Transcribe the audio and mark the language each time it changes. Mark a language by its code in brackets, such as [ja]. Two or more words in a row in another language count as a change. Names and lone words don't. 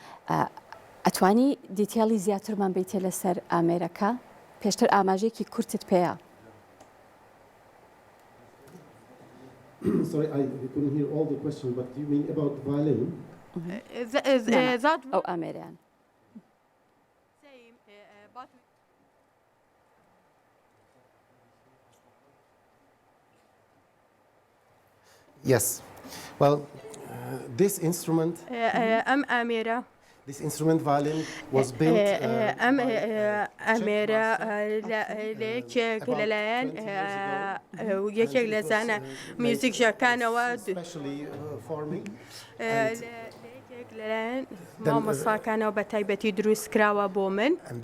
[ckb] ئەتوانی دیتیاڵی زیاترمان بیتێ لەسەر ئامێرەکە پێشتر ئاماژەیەکی کورتت پێیە. [en] Sorry, I couldn't hear all the question, but you mean about violin? [ckb] ئەو ئامێریان. [en] Yes. Well, this instrument, this instrument violin was built. [ckb] ئەمێرە لەیەکێک لەلایەن یەکێک لە زانە میوزیکژەکانەوە لەلایەن مامۆستاکانەوە بە تایبەتی دروست کراوە بۆ من.